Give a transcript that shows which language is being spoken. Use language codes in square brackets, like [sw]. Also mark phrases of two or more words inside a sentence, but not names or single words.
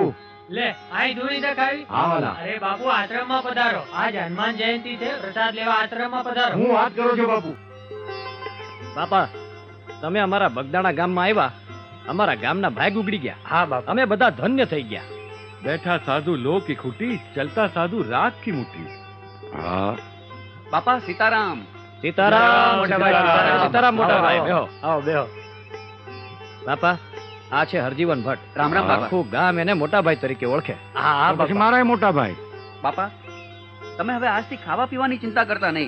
[gu] લે આઈ ધૂળી દેખાવી. હા વાલા, અરે બાપુ આશ્રમમાં પધારો. આજ હનુમાન જયંતિ છે. પ્રસાદ લેવા આશ્રમમાં પધારો. હું વાત કરું છું બાપુ. બાપા તમે અમારા બગદાણા ગામમાં આવ્યા, અમારા ગામના ભાગ ઉગડી ગયા. હા બાપા. અમે બધા ધન્ય થઈ ગયા. [hi] बैठा साधु लो की खूटी, चलता साधु रात की मुट्ठी. [gu] હા, બાપા સીતારામ. સીતારામ મોટા ભાઈ. સીતારામ. સીતારામ મોટા ભાઈ. આવો, બેહો. આવો બેહો. બાપા આ છે હરજીવન ભટ્ટ. રામ રામ બાપા. આખું ગામ એને મોટા ભાઈ તરીકે ઓળખે. હા હા પછી બાપા. મારા મોટા ભાઈ. બાપા તમે હવે આજથી ખાવા પીવાની ચિંતા કરતા નહીં.